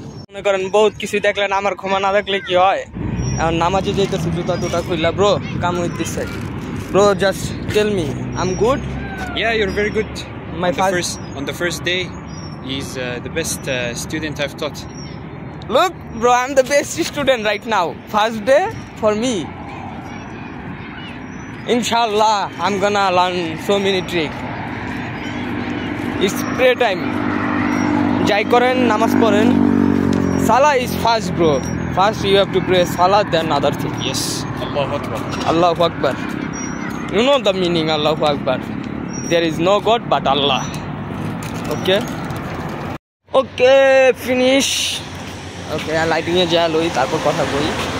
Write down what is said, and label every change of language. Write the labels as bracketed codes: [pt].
[bn] মনে করেন বহুত কিছু দেখলেন, আমার ক্ষমা না দেখলে কি হয়? এখন নামাজে যেতেছি, জুতা টুতা খুললা, [en] Bro come with this side. Bro, just tell me, I'm good? Yeah, you're very good. On the first day, he's the best student I've taught. Look, bro, I'm the best student right now. First day for me. Inshallah, I'm gonna learn so many tricks. It's prayer time. [bn] Jai koren, namaz poren. [en] Salah is first, bro. First you have to pray Salah, then other thing. Yes, Allahu Akbar. Allahu Akbar. You know the meaning, Allahu Akbar. There is no God but Allah. Okay? Okay, finish. [bn] Okay, lighting এ যা লই তারপর কথা বলি.